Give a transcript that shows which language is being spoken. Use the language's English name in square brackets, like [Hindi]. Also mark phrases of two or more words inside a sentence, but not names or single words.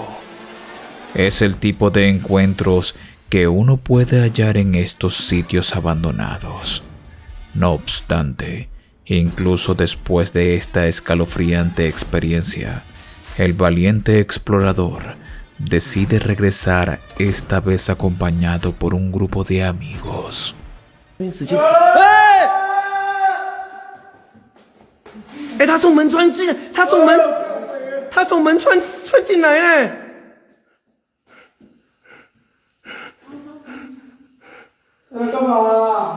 [Spanish] Es el tipo de encuentros que uno puede hallar en estos sitios abandonados. No obstante, incluso después de esta escalofriante experiencia, el valiente explorador decide regresar, esta vez acompañado por un grupo de amigos. [Chinese] 哎，他从门穿进，他从门穿进来嘞！干嘛啊？